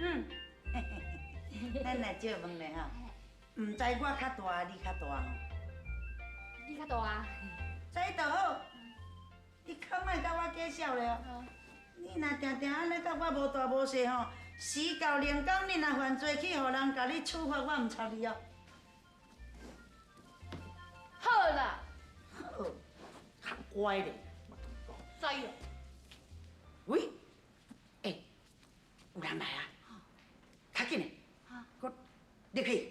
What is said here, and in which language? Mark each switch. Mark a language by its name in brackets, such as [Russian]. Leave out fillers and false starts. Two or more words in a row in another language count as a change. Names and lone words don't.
[Min Nan Chinese] 咱来借问咧哈，唔知我较大，你较大吼？你较大啊？这就好，你可莫甲我计较了。你若定定安尼甲我无大无小吼，时到年讲你若犯罪去，互人甲你处罚，我唔插你哦。好啦。好，较乖咧。知啦。喂，有人来啊！较紧嘞，我入去。